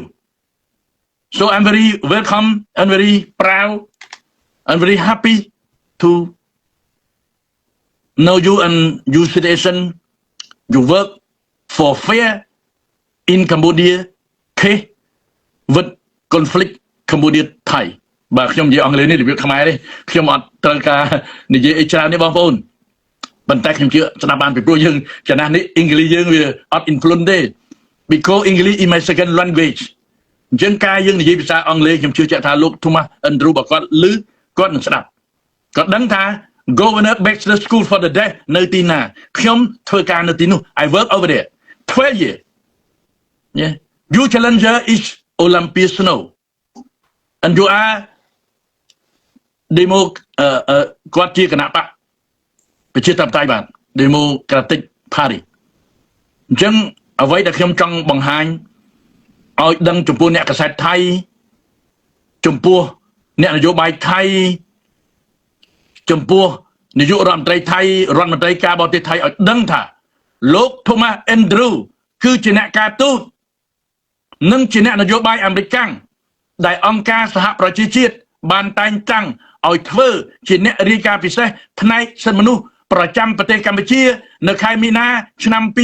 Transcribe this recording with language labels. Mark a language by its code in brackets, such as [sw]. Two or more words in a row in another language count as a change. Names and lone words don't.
[en] So I'm very welcome and very proud and very happy to know you and your situation. You work for fair in Cambodia case with conflict Cambodia Thai [km] បាទខ្ញុំនិយាយអង់គ្លេសនេះរបៀបខ្មែរទេខ្ញុំអត់ត្រូវការនិយាយអី ច្រើនទេបងប្អូនប៉ុន្តែខ្ញុំជឿស្ដាប់បានពីព្រោះយើងចំណាស់នេះអង់គ្លេសយើងវាអត់ influence ទេ [en] because English is my second language [km] អញ្ចឹងការយើងនិយាយភាសាអង់គ្លេសខ្ញុំជឿជាក់ថាលោក Thomas Andrew បើគាត់ឮគាត់នឹងស្ដាប់គាត់ដឹងថា Governor Baxter School for the Deaf នៅទីណាខ្ញុំធ្វើការនៅទីនោះ [en] I work over there 12 years yeah you challenger is Olympia Snow and you are [km] demo គាត់ជាគណៈបកប្រជាធិបតេយ្យបាទ Democratic Party អញ្ចឹងអ្វីដែលខ្ញុំចង់បង្ហាញឲ្យដឹងចំពោះអ្នកក សែតថៃចំពោះអ្នកនយោបាយថៃចំពោះនាយករដ្ឋមន្ត្រីថៃរដ្ឋមន្ត្រីការបរទេសថៃឲ្យដឹងថាលោក Thomas Andrew គឺជាអ្នកការទូតនិងជាអ្នកនយោបាយអាមេរិកដែលអង្គការសហប្រជាជាតិបានតែងតាំងឲ្យធ្វើជាអ្នករាយការណ៍ពិសេសផ្នែកសិទ្ធិមនុស្សប្រចាំប្រទេសកម្ពុជានៅខែមីនាឆ្នាំ